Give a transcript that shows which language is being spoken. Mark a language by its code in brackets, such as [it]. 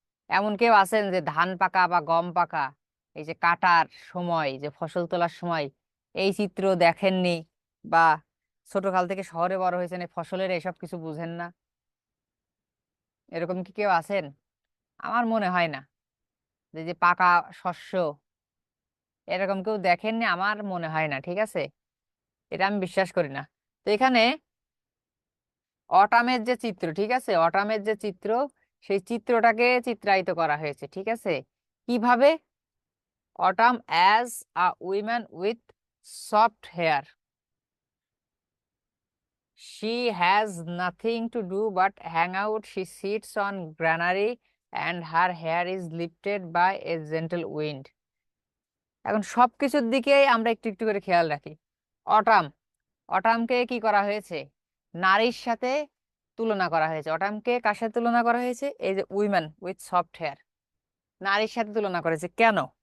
[bn] এমন কেউ আছেন যে ধান পাকা বা গম পাকা, এই যে কাটার সময়, যে ফসল তোলার সময় এই চিত্র দেখেননি, বা ছোটকাল থেকে শহরে বড় হয়েছেন, এই ফসলের এসব কিছু বুঝেন না, এরকম কি কেউ আছেন? আমার মনে হয় না যে যে পাকা শস্য এরকম কেউ দেখেননি আমার মনে হয় না, ঠিক আছে? এটা আমি বিশ্বাস করি না। তো এখানে অটামের যে চিত্র, ঠিক আছে, অটামের যে চিত্র, সেই চিত্রটাকে চিত্রায়িত করা হয়েছে, ঠিক আছে? কিভাবে? [en] Autumn as a woman with soft hair, she has nothing to do but hang out, she sits on granary and her hair is lifted by a gentle wind. [bn] এখন সবকিছুর দিকেই আমরা একটু একটু করে খেয়াল রাখি। অটাম, অটামকে কি করা হয়েছে? নারীর সাথে তুলনা করা হয়েছে। অটামকে কার সাথে তুলনা করা হয়েছে? এই যে [en] women with soft hair, [bn] নারীর সাথে তুলনা করেছে। কেন?